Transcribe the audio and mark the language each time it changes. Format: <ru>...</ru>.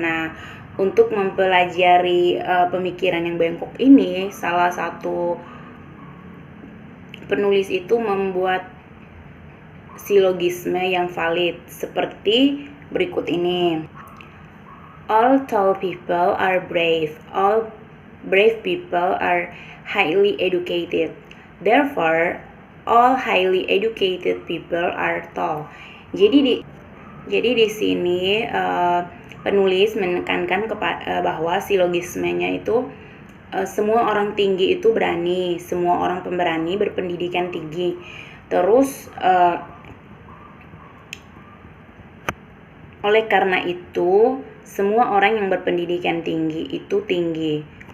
<id>Nah, untuk mempelajari pemikiran yang bengkok ini, salah satu penulis itu membuat silogisme yang valid seperti berikut ini.</id> <en>All tall people are brave. All brave people are highly educated. Therefore, all highly educated people are tall.</en> <id>Jadi di sini penulis menekankan bahwa silogismenya itu semua orang tinggi itu berani, semua orang pemberani berpendidikan tinggi. Terus oleh karena itu semua orang yang berpendidikan tinggi itu tinggi.</id>